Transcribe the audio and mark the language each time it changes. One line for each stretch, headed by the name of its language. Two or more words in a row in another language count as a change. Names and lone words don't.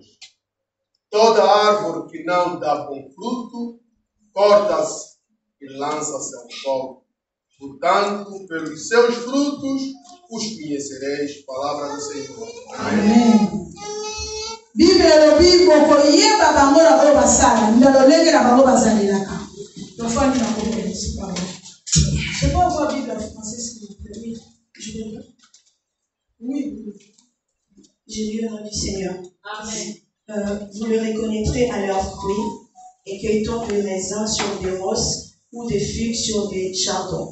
Portuguese: Toda árvore que não dá bom fruto, corta-se e lança-se ao fogo. Portanto, pelos seus frutos os conhecereis. Palavra do Senhor. Amém. Bíblia no Bíblia,
Lingala: koyeba bango na oyo basala, ndalolenge na bango bazalelaka. Tofandi na komprendre parole.
French: C'est pas quoi Bible en français s'il vous plaît. Oui, je vais lire. Oui. J'ai lu au nom du Seigneur. Amen. Vous le reconnaîtrez à leurs fruits, et cueille-t-on des raisins sur des rosses ou des figues sur des chardons.